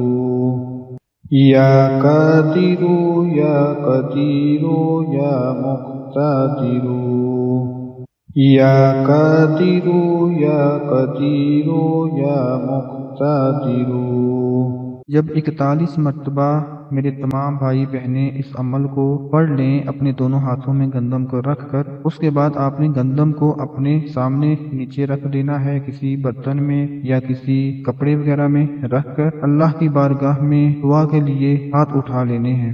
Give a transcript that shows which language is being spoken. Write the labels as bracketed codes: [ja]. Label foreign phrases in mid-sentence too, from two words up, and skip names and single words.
[ar] یا قادر یا قدیر یا مقتدر، یا قادر یا قدیر یا مقتدر، [ur] جب 41 مرتبہ میرے تمام بھائی بہنیں اس عمل کو پڑھ لیں اپنے دونوں ہاتھوں میں گندم کو رکھ کر، اس کے بعد آپ نے گندم کو اپنے سامنے نیچے رکھ دینا ہے، کسی برتن میں یا کسی کپڑے وغیرہ میں رکھ کر اللہ کی بارگاہ میں دعا کے لیے ہاتھ اٹھا لینے ہیں۔